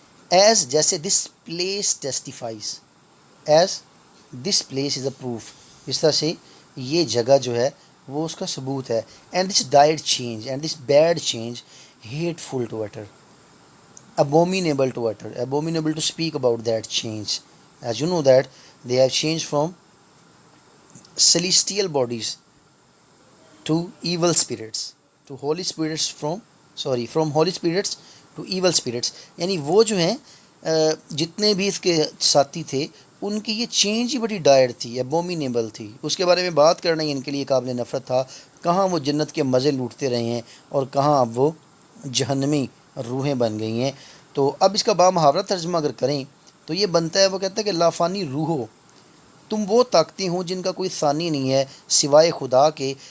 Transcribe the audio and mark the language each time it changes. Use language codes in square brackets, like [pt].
[en] as, [hi] जैसे [en] this place testifies, as this place is a proof, [hi] इस तरह से ये जगह जो है वो उसका सबूत है. [en] And this dire change, and this bad change, hateful to utter, abominable to utter, abominable to speak about that change. As you know that they have changed from celestial bodies to evil spirits, to holy spirits, from holy spirits to evil spirits. [hi] यानी वो जो हैं जितने भी इसके साथी थे, उनकी ये चेंज ही बड़ी डायर थी, एबोमिनेबल थी. उसके बारे में बात करना ही इनके लिए काबिल नफ़रत था. कहाँ वो जन्नत के मज़े लूटते रहे हैं, और कहाँ अब वो जहन्नमी रूहें बन गई हैं. तो अब इसका बामुहावरा तर्जमा अगर करें तो ये बनता है, वो कहता है कि लाफानी रूहो, तुम वो ताकतें हो जिनका कोई सानी नहीं है सिवाय खुदा के.